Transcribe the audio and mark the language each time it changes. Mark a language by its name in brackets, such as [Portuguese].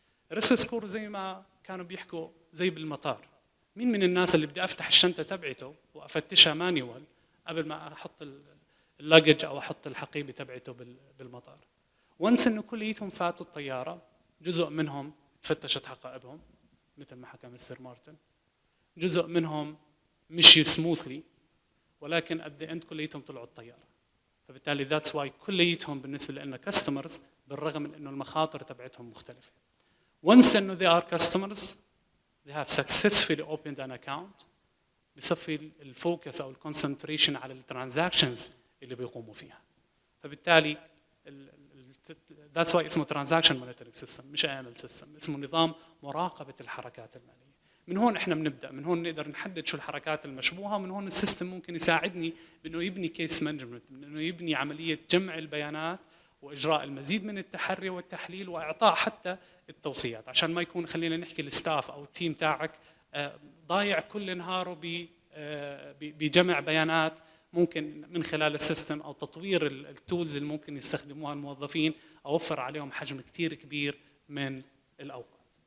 [Arabic] الريسك سكور زي ما كانوا بيحكوا زي بالمطار، مين من الناس اللي بدي افتح الشنطه تبعته وافتشها مانيوال قبل ما احط اللاجج او احط الحقيبه تبعته بالمطار؟ وانس انه كليتهم فاتوا الطياره، جزء منهم تفتشت حقائبهم مثل ما حكى مستر مارتن، جزء منهم مشي سموثلي، ولكن [English] at the end [Arabic] كليتهم طلعوا الطياره. فبالتالي [English] that's why [Arabic] كليتهم بالنسبه لنا كاستمرز بالرغم من انه المخاطر تبعتهم مختلفه. once انه [English] they are customers they have successfully opened an account، [Arabic] بصفي الفوكس او الكونسنتريشن على الترانزاكشنز اللي بيقوموا فيها. فبالتالي [English] that's why [Arabic] اسمه transaction monitoring system مش AML system، اسمه نظام مراقبه الحركات الماليه. من هون احنا بنبدا، من هون نقدر نحدد شو الحركات المشبوهه، ومن هون السيستم ممكن يساعدني بانه يبني كيس مانجمنت، انه يبني عمليه جمع البيانات واجراء المزيد من التحري والتحليل واعطاء حتى التوصيات، عشان ما يكون خلينا نحكي الستاف او التيم تاعك ضايع كل نهاره بجمع بيانات ممكن من خلال السيستم او تطوير التولز اللي ممكن يستخدموها الموظفين، اوفر عليهم حجم كثير كبير من الاوقات.